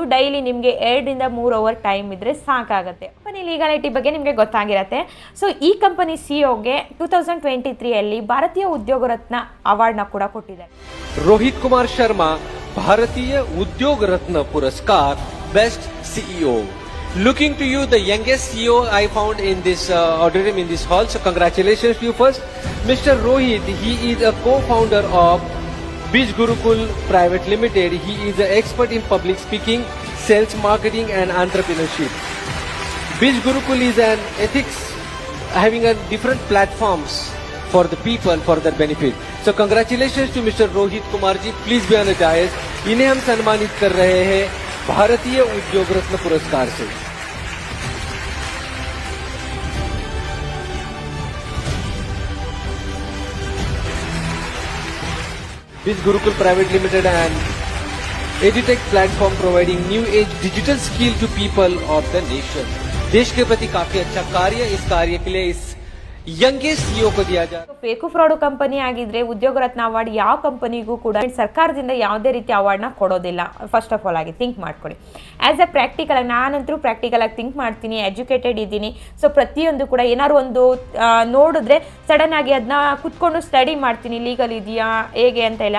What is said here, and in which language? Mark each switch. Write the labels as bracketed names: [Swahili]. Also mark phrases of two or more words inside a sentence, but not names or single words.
[Kannada] ಡೈಲಿ ನಿಮಗೆ [English] 2 to 3 hour time [Kannada] ಇದ್ದರೆ ಸಾಕಾಗುತ್ತೆ. [English] company legality [Kannada] ಬಗ್ಗೆ ನಿಮಗೆ ಗೊತ್ತಾಗಿರುತ್ತೆ. ಸೊ ಈ ಕಂಪನಿ ಸಿಇಒಗೆ 2023 ಭಾರತೀಯ ಉದ್ಯೋಗ ರತ್ನ ಅವಾರ್ಡ್ನ ಕೂಡ ಕೊಟ್ಟಿದ್ದಾರೆ. ರೋಹಿತ್ ಕುಮಾರ್ ಶರ್ಮಾ ಭಾರತೀಯ ಉದ್ಯೋಗ ರತ್ನ ಪುರಸ್ಕಾರ [English] best CEO. Looking to you, the youngest CEO I found in this auditorium, in this hall. So congratulations to you first. Mr. Rohit, he is a co-founder of Bij Gurukul Private Limited. He is an expert in public speaking, sales, marketing and entrepreneurship. Bij Gurukul is an ethics having a different platforms for the people, for their benefit. So congratulations to Mr. Rohit Kumar ji. Please be on the dais. [Hindi] इन्हें हम सम्मानित कर रहे हैं भारतीय उद्योग रत्न पुरस्कार से. [English] Bij Gurukul Private Limited and EduTech platform providing new age digital skill to people of the nation. [Hindi] देश के प्रति काफी अच्छा कार्य, इस कार्य के लिए इस [English] youngest CEO [Hindi] को दिया जा. [English] fake fraud company [Kannada] ಆಗಿದ್ರೆ ಉದ್ಯೋಗ ರತ್ನ ಅವಾರ್ಡ್ ಯಾವ ಕಂಪನಿಗೂ ಕೂಡ ಸರ್ಕಾರದಿಂದ ಯಾವುದೇ ರೀತಿ ಅವಾರ್ಡ್ನ ಕೊಡೋದಿಲ್ಲ. [English] first of all [Kannada] ಆಗಿ ಥಿಂಕ್ ಮಾಡ್ಕೊಳ್ಳಿ. [English] as a practical [Kannada] ಆಗಿ ನಾನಂತರೂ ಪ್ರಾಕ್ಟಿಕಲ್ ಆಗಿ ಥಿಂಕ್ ಮಾಡ್ತೀನಿ, ಎಜುಕೇಟೆಡ್ ಇದ್ದೀನಿ. ಸೊ ಪ್ರತಿಯೊಂದು ಕೂಡ ಏನಾದ್ರು ಒಂದು ನೋಡಿದ್ರೆ ಸಡನ್ ಆಗಿ ಅದನ್ನ ಕುತ್ಕೊಂಡು ಸ್ಟಡಿ ಮಾಡ್ತೀನಿ, ಲೀಗಲ್ ಇದೆಯಾ ಹೇಗೆ ಅಂತ ಇಲ್ಲ.